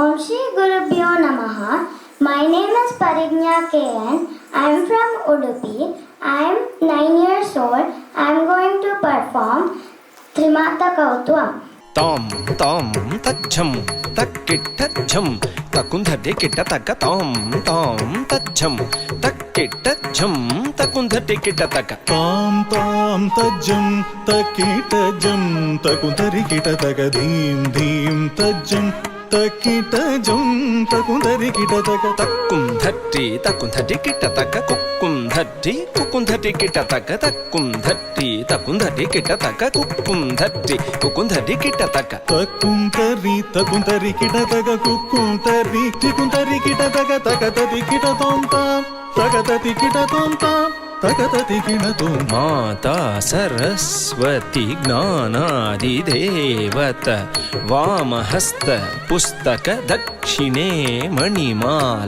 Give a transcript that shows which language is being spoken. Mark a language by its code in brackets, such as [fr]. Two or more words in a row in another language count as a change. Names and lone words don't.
[sa] श्री गुरुभ्यो नमः. [en] My name is Parignya KN. I am from Udupi. I am 9 years old. I am going to perform Trimata Kautvam. Tom tom tajam takittajam takundhade kitta taka tom tajam takittajam takundhade kitta taka తాం తాం తజ్జం తకిటజం తకుందరి కిట తగ ధీం ధీం తజ్జం తకిటజం తకుందరి కిట తగ takundhati kitta taka kukundhati kitta taka takundhati kitta taka kukundhati kitta taka తకుందరి కిట తగ కుక్కుంతరి టికుందరి కిట తగ తగతది కిట తోం తాం తగతది కిట తోం తాం తగతది కిట తోం [sa] మాతా సరస్వతి జ్ఞానాది దేవత వామహస్త పుస్తక దక్షిణే మణిమాల